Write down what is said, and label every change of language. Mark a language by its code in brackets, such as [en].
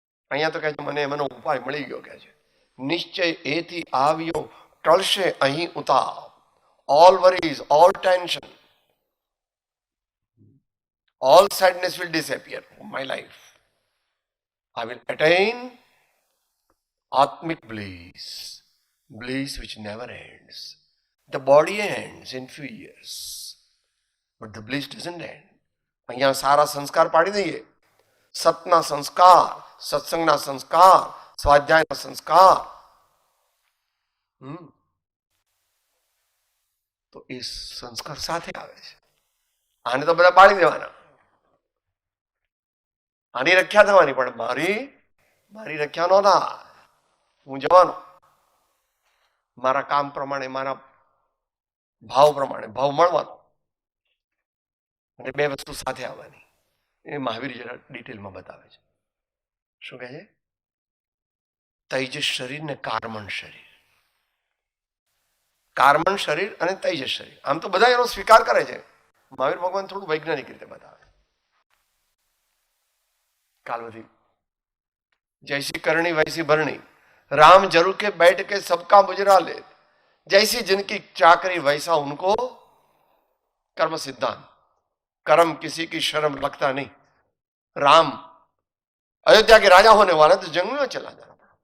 [gu] અહીંયા તો કહે છે મને એનો ઉપાય મળી ગયો, કે છે નિશ્ચય એથી આવ્યો, ટળશે અહીં ઉતાર. [en] All worries, all tension, all sadness will disappear from my life. I will attain Atmic bliss, bliss which never ends. The body ends in few years, but the bliss doesn't end. [gu] અહીંયા સારા સંસ્કાર પાડી દઈએ. સતના સંસ્કાર, સત્સંગના સંસ્કાર, સ્વાધ્યાયના સંસ્કાર, તો એ સંસ્કાર સાથે આવે છે. આને તો બધા પાડી દેવાના, આની રખ્યા થવાની, પણ મારી રખ્યા નહોતા. હું જવાનો મારા કામ પ્રમાણે, મારા ભાવ પ્રમાણે, ભાવ મળવાનો, અને બે વસ્તુ સાથે આવવાની. એ મહાવીર જરા ડિટેલમાં બતાવે છે. શું કહે છે? તૈજસ શરીર ને કાર્મણ શરીર. કાર્મણ શરીર અને તૈજસ શરીર, આમ તો બધા એનો સ્વીકાર કરે છે. મહાવીર ભગવાન થોડું વૈજ્ઞાનિક રીતે બતાવે. [hi] कालवती जैसी करनी वैसी भरनी, राम जरूर के बैठ के सबका मुजरा ले, जैसी जिनकी चाकरी वैसा उनको कर्म सिद्धांत. कर्म किसी की शर्म लगता नहीं. राम अयोध्या के राजा होने वाला तो जंगल में चला जाना पड़ा.